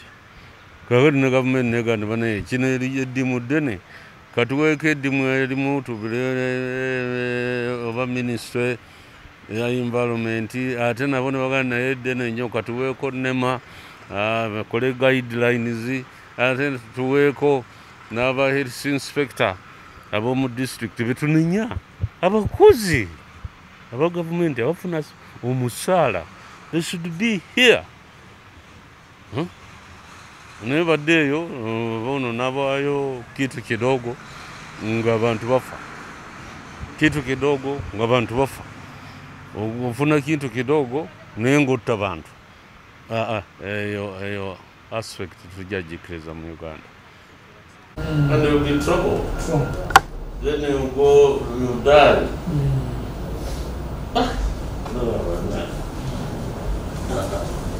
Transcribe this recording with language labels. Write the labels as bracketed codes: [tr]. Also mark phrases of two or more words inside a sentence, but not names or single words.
[lg] Kakati ne gavumenti negamba banaye kino eddimu ddene katuweeko eddimu erimu tubire oba ministry ya environment ate nabo ne bagamba naye eddene nnyo katuweeko NEMA bakole guidelines ate tuweeko n'aba [en] health inspector [lg] ab'omu district betunenya abakozi aba gavumenti abafuna omusaala. [en] They should be here. [lg] Naye badde eyo bono nabaayo [sw] kitu kidogo [lg] ng'abantu bafa. [sw] Kitu kidogo [lg] ng'abantu bafa. Ofuna kintu kidogo naye ng'otta bantu. Eyo aspect tujagikiriza mu Uganda. [en] And you'll be in trouble. Then you go, you die. No.